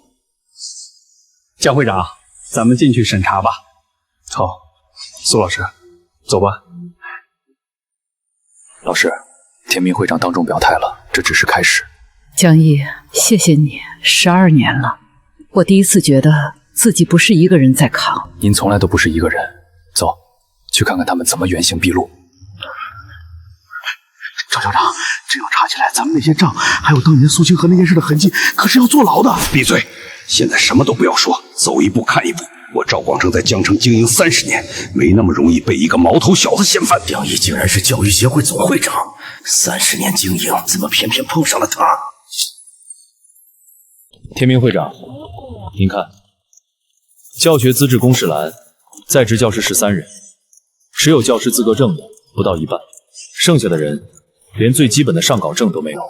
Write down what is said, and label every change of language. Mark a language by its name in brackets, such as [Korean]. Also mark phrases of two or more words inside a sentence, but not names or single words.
[Chinese] 江會長，咱們進去審查吧。好，蘇老師，走吧。老師，天明會長當眾表態了，這只是開始。江毅，謝謝你，12年了，我第一次覺得自己不是一個人在扛。您從來都不是一個人。走，去看看他們怎麼原形畢露。趙校長，這要查起來，咱們那些賬，還有當年蘇清河那件事的痕跡，可是要坐牢的。閉嘴！現在什麼都不要說，走一步看一步。我趙廣成在江城經營30年，沒那麼容易被一個毛頭小子掀翻。江毅竟然是教育協會總會長，30年經營，怎麼偏偏碰上了他？天明會長，您看，教學資質公示欄，在職教師13人，持有教師資格證的不到一半，剩下的人連最基本的上稿證都沒有。